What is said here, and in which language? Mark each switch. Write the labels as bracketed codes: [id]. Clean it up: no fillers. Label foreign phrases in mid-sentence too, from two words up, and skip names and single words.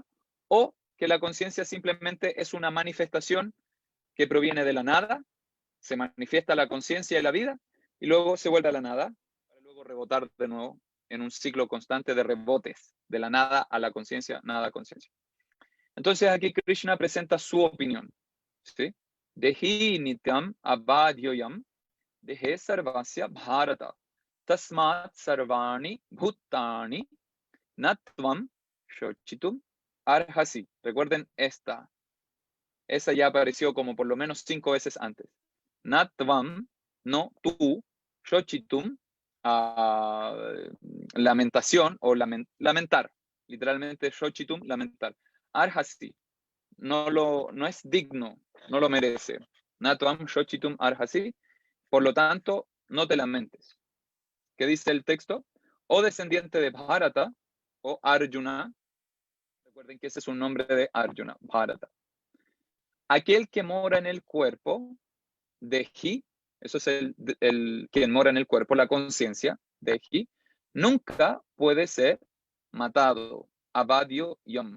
[es] ¿O que la conciencia simplemente es una manifestación que proviene de la nada, se manifiesta la conciencia y la vida, y luego se vuelve a la nada, para luego rebotar de nuevo en un ciclo constante de rebotes, de la nada a la conciencia, nada a conciencia? Entonces aquí Krishna presenta su opinión, ¿sí? [sa] देही नित्यम् अवध्योऽयम् देहे सर्वस्य भारत तस्मात् सर्वाणि भूतानि नत्वम् शोचितुम् अर्हसि. [es] Recuerden esta. Esa ya apareció como por lo menos 5 veces antes. Natvam, no tú, shochitum, lamentación o lamentar. Literalmente shochitum, lamentar. Arhasi, no es digno, no lo merece. [sa] नत्वम् शोचितुम् अर्हसि, [es] por lo tanto, no te lamentes. ¿Qué dice el texto? O descendiente de Bharata, o Arjuna. Recuerden que ese es un nombre de Arjuna, Bharata. Aquel que mora en el cuerpo, Dehi, eso es el quien mora en el cuerpo, la conciencia, Dehi, nunca puede ser matado, [sa] अवध्यः अयम्.